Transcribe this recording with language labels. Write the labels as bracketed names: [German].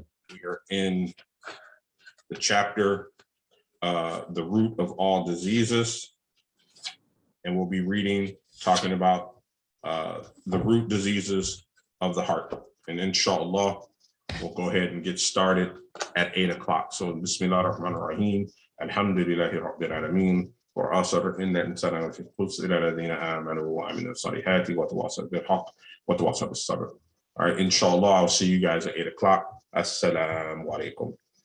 [English] We are in the chapter, The Root of All Diseases. And we'll be talking about the root diseases of the heart. And inshallah, we'll go ahead and get started at 8 o'clock. So Bismillah ar-Rahman ar-Rahim. Alhamdulillahi Rabbil Alameen. [Arabic] وآثر إن الإنسان لفي خسر إلا الذين آمنوا وعملوا الصالحات وتواصوا بالحق وتواصوا بالصبر. [English] All right, inshallah, I'll see you guys at 8 o'clock. Assalamu alaikum.